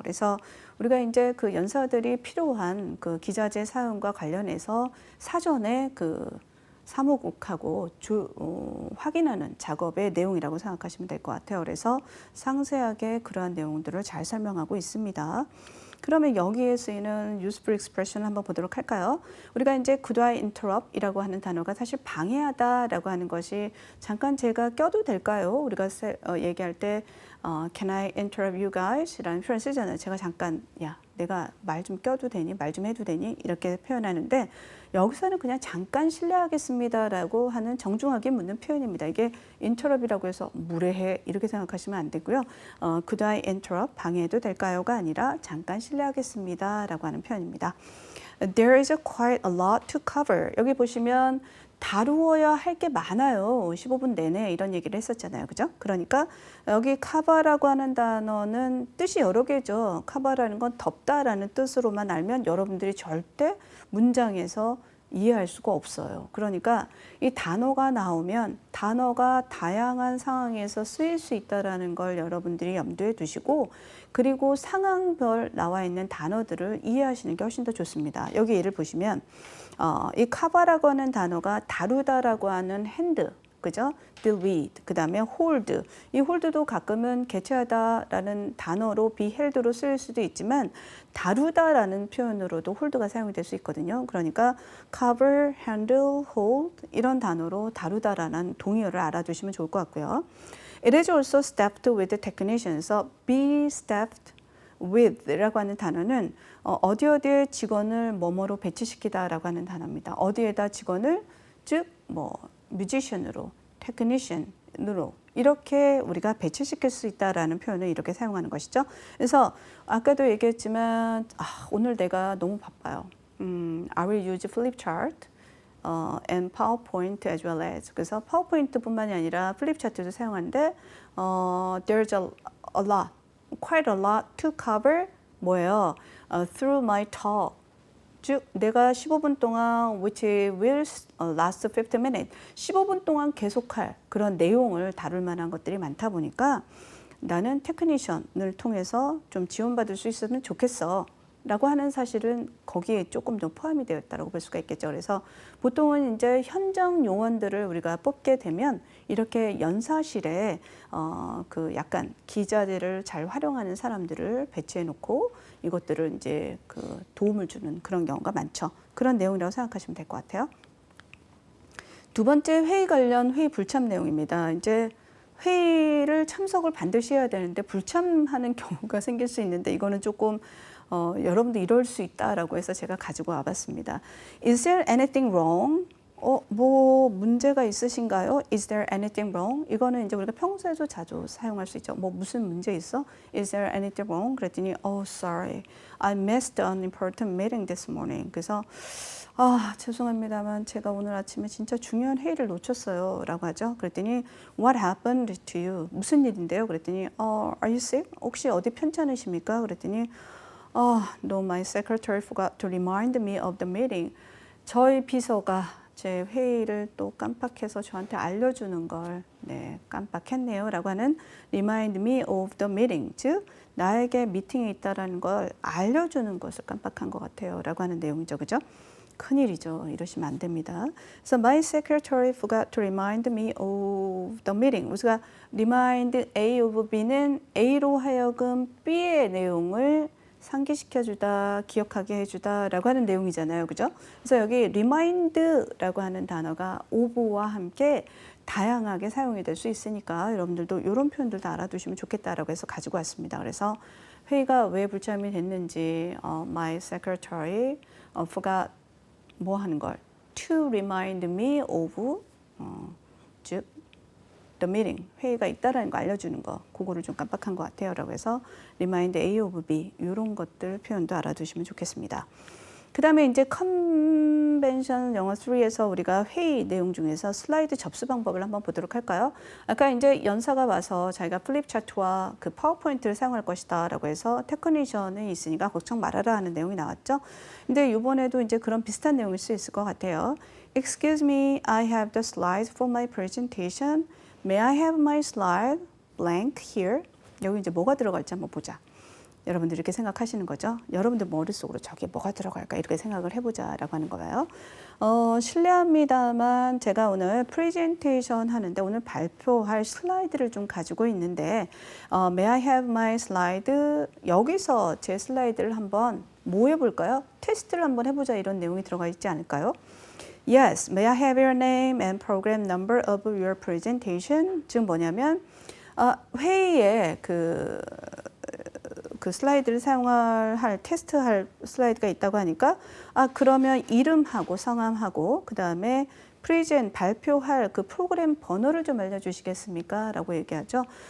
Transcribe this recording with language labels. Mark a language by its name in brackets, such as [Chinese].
[Korean] 그래서 우리가 이제 그 연사들이 필요한 그 기자재 사용과 관련해서 사전에 그 사무국하고 확인하는 작업의 내용이라고 생각하시면 될 것 같아요. 그래서 상세하게 그러한 내용들을 잘 설명하고 있습니다. 그러면 여기에 쓰이는 useful expression 한번 보도록 할까요? 우리가 이제 [English] could I interrupt [Korean] 이라고 하는 단어가 사실 방해하다라고 하는 것이 잠깐 제가 껴도 될까요? 우리가 얘기할 때 [English] can I interrupt you guys? [Korean] 라는 표현 쓰잖아요. 제가 잠깐 야 내가 말 좀 껴도 되니? 말 좀 해도 되니? 이렇게 표현하는데 여기서는 그냥 잠깐 실례하겠습니다라고 하는 정중하게 묻는 표현입니다. 이게 interrupt이라고 해서 무례해 이렇게 생각하시면 안 되고요. [English] Could I interrupt? [Korean] 방해해도 될까요?가 아니라 잠깐 실례하겠습니다라고 하는 표현입니다. [English] There is quite a lot to cover. [Korean] 여기 보시면 다루어야 할 게 많아요. 15분 내내 이런 얘기를 했었잖아요. 그죠? 그러니까 여기 cover라고 하는 단어는 뜻이 여러 개죠. cover라는 건 덮다라는 뜻으로만 알면 여러분들이 절대 문장에서 이해할 수가 없어요. 그러니까 이 단어가 나오면 단어가 다양한 상황에서 쓰일 수 있다는 걸 여러분들이 염두에 두시고 그리고 상황별 나와 있는 단어들을 이해하시는 게 훨씬 더 좋습니다. 여기 예를 보시면 이 cover라고 하는 단어가 다루다라고 하는 hand, 그죠? deal with, 그 다음에 hold. 이 hold도 가끔은 개최하다라는 단어로 be held로 쓰일 수도 있지만 다루다라는 표현으로도 hold가 사용이 될 수 있거든요. 그러니까 cover, handle, hold 이런 단어로 다루다라는 동의어를 알아두시면 좋을 것 같고요. [English] It is also staffed with technicians. [Korean] be staffed with라고 하는 단어는 어디에 직원을 뭐뭐로 배치시키다라고 하는 단어입니다. 어디에다 직원을 즉 뭐 뮤지션으로, 테크니션으로 이렇게 우리가 배치시킬 수 있다라는 표현을 이렇게 사용하는 것이죠. 그래서 아까도 얘기했지만 오늘 내가 너무 바빠요. [English] I will use flip chart and PowerPoint as well as [Korean] 그래서 파워포인트뿐만이 아니라 플립 차트도 사용하는데 [English] there's a lot, quite a lot to cover [Korean] 뭐예요? [English] Through my talk. [Korean] 즉 내가 15분 동안 [English] which will last 15 minutes [Korean] 15분 동안 계속할 그런 내용을 다룰 만한 것들이 많다 보니까 나는 테크니션을 통해서 좀 지원받을 수 있으면 좋겠어 라고 하는 사실은 거기에 조금 더 포함이 되어 있다고 볼 수가 있겠죠. 그래서 보통은 이제 현장 요원들을 우리가 뽑게 되면 이렇게 연사실에 그 약간 기자들을 잘 활용하는 사람들을 배치해 놓고 이것들을 이제 그 도움을 주는 그런 경우가 많죠. 그런 내용이라고 생각하시면 될 것 같아요. 두 번째 회의 관련 회의 불참 내용입니다. 이제 회의를 참석을 반드시 해야 되는데 불참하는 경우가 생길 수 있는데 이거는 조금 여러분도 이럴 수 있다라고 해서 제가 가지고 와봤습니다. [English] Is there anything wrong? [Korean] 뭐 문제가 있으신가요? [English] Is there anything wrong? [Korean] 이거는 이제 우리가 평소에도 자주 사용할 수 있죠. 뭐 무슨 문제 있어? [English] Is there anything wrong? [Korean] 그랬더니 [English] sorry, I missed an important meeting this morning. [Korean] 그래서 죄송합니다만 제가 오늘 아침에 진짜 중요한 회의를 놓쳤어요 라고 하죠. 그랬더니 [English] What happened to you? [Korean] 무슨 일인데요? 그랬더니 [English] Are you sick? [Korean] 혹시 어디 편찮으십니까? 그랬더니 [English] No, my secretary forgot to remind me of the meeting. [Korean] 저희 비서가 제 회의를 또 깜빡해서 저한테 알려주는 걸 깜빡했네요 라고 하는 [English] remind me of the meeting, [Korean] 즉 나에게 미팅이 있다라는 걸 알려주는 것을 깜빡한 것 같아요 라고 하는 내용이죠. 그죠? 큰일이죠. 이러시면 안 됩니다. [English] So my secretary forgot to remind me of the meeting. [Korean] 우리가 remind A of B는 A로 하여금 B의 내용을 상기시켜주다, 기억하게 해주다 라고 하는 내용이잖아요. 그죠? 그래서 여기 remind라고 하는 단어가 of와 함께 다양하게 사용이 될 수 있으니까 여러분들도 이런 표현들도 알아두시면 좋겠다라고 해서 가지고 왔습니다. 그래서 회의가 왜 불참이 됐는지 [English] my secretary forgot [Korean] 뭐 하는 걸 [English] to remind me of [Korean] 즉 [English] the meeting, [Korean] 회의가 있다라는 거 알려주는 거, 그거를 좀 깜빡한 것 같아요 라고 해서 remind A of B 이런 것들 표현도 알아두시면 좋겠습니다. 그 다음에 이제 컨벤션 영어 3에서 우리가 회의 내용 중에서 슬라이드 접수 방법을 한번 보도록 할까요? 아까 이제 연사가 와서 자기가 플립 차트와 그 파워포인트를 사용할 것이다 라고 해서 테크니션이 있으니까 걱정 말아라 하는 내용이 나왔죠. 근데 이번에도 이제 그런 비슷한 내용일 수 있을 것 같아요. [English] Excuse me, I have the slides for my presentation. May I have my slide blank here? [Korean] 여기 이제 뭐가 들어갈지 한번 보자. 여러분들 이렇게 생각하시는 거죠? 여러분들 머릿속으로 저게 뭐가 들어갈까 이렇게 생각을 해보자라고 하는 거예요. 실례합니다만 제가 오늘 프레젠테이션 하는데 오늘 발표할 슬라이드를 좀 가지고 있는데 [English] May I have my slide? [Korean] 여기서 제 슬라이드를 한번 뭐 해볼까요? 테스트를 한번 해보자 이런 내용이 들어가 있지 않을까요? [English] Yes, may I have your name and program number of your presentation? [Korean] 즉 뭐냐면 회의에 그 슬라이드를 사용할 테스트할 슬라이드가 있다고 하니까 그러면 이름하고 성함하고 그 다음에 발표할 그 프로그램 번호를 좀 알려주시겠습니까? 라고 얘기하죠.